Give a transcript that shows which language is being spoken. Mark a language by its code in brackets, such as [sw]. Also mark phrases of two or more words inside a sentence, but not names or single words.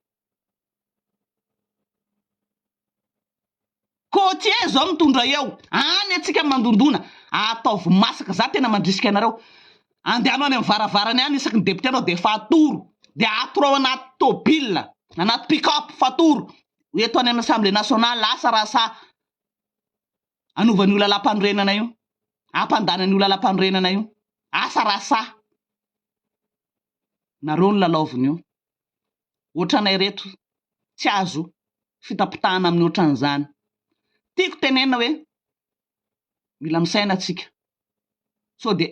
[mg] côtier zao mitondra eo any atsika mandondona ataovy masaka za tena mandrisika anareo andehanao any amin'ny varavarany any isaky ny député anao dia fatoro dia atorao anaty tôbila anaty pick-up fatoro eto any amin'ny [fr] assemblée nationale [mg] asa raha sa anovan'io lalam-panorenana io ampandanan'io lalam-panorenana io asa raha sa nareo ny lalaoviny io ohatranay reto tsy azo fitapitahana amin'ny ohatran'izany tiako tenena hoe mila misaina atsika so dia